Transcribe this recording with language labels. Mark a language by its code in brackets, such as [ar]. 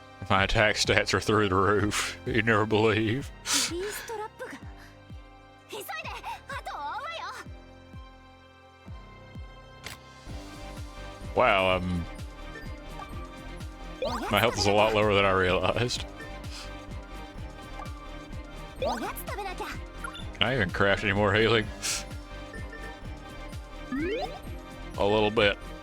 [en] My attack stats are through the roof. You'd never believe. [ja] フリーストラップが急いで後を追うわよ。 [en] Wow, my health is a lot lower than I realized. [ja] おやつ食べなきゃ。 [en] Can I even craft any more healing? A little bit.